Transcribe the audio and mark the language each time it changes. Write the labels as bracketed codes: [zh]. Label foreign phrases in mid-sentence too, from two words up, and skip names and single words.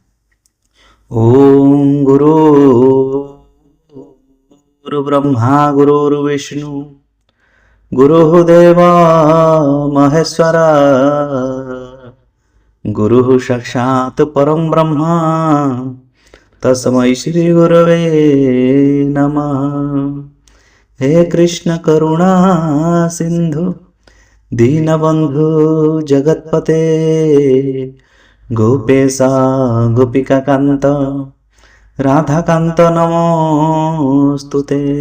[sa] ଓಂ ଗୁରୁ ବ୍ରହ୍ମା ଗୁରୁର୍ ବିଷ୍ଣୁ ଗୁରୁଦେବ ମହେଶ୍ୱର ଗୁରୁ ସାକ୍ଷାତ୍ ପରଂ ବ୍ରହ୍ମ ତସ୍मै ଶ୍ରୀ ଗୁରवे ନମଃ। हे कृष्ण करुणा सिंधु दीनबंधु जगत्पते गोपेशा गोपिका कांत राधाकांत नमोस्तुते।